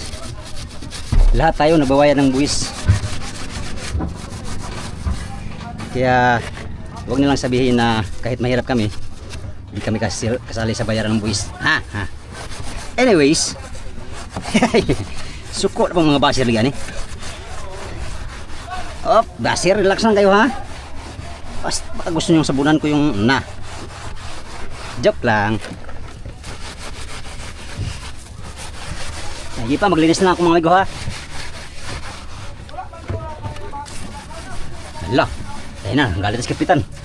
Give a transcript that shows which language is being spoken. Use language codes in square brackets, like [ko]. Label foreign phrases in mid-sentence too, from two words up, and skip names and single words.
[tl] Lahat tayo nagbabayad ng buwis. Kaya huwag nilang sabihin na kahit mahirap kami, hindi kami kasali sa bayaran ng buwis. Ha? Anyways, suko na pang mga basir ligan eh. Oh, basir, relax lang kayo ha. Baka gusto nyo sabunan ko yung na. Joke lang. Hindi pa, maglinis na ako mga amigo ha. Hala, tayo na, galit sa kapitan.